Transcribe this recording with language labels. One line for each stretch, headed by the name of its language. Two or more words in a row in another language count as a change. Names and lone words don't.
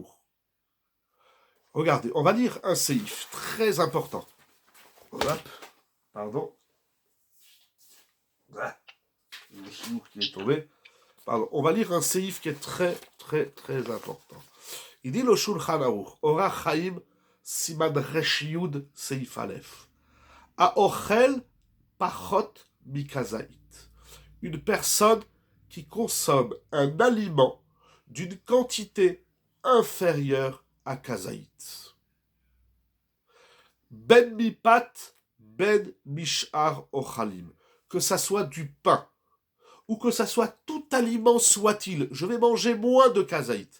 French: Regardez, on va lire un séif très important. Hop, pardon. Le chiour qui est tombé. Pardon. On va lire un séif qui est très, très, très important. Il dit le Shulchan Aruch, Ora Chaim
Hebrew: סימן ר״י סעיף א. האוכל פחות מכזית.
French: Une personne qui consomme un aliment d'une quantité inférieure à kazaït.
Hebrew: בין מפת בין משאר אוכלים.
French: Que ça soit du pain, ou que ça soit tout aliment soit-il, je vais manger moins de kazaït.